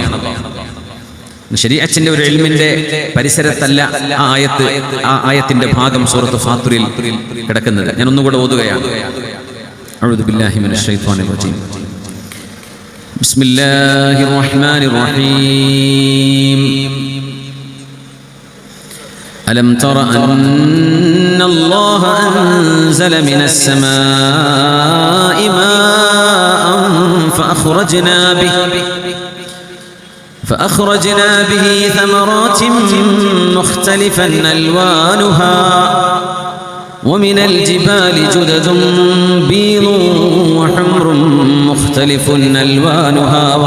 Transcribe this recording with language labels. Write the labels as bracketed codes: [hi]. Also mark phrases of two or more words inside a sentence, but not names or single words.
[ml] ശരീഅത്തിന്റെ ഒരു ഇൽമിന്റെ പരിസരത്തല്ല ആ ആയത്തിന്റെ ഭാഗം സൂറത്ത് ഫാത്തിറിൽ കിടക്കുന്നത്. ഞാൻ ഒന്നുകൂടെ ഓതുകയാണ്. [ar] أعوذ بالله من الشيطان الرجيم. بسم الله الرحمن الرحيم. ألم تر أن الله أنزل من السماء ماء فأخرجنا به ثمرات مختلفا ألوانها ومن الجبال جدد بيض وحمر مختلف ألوانها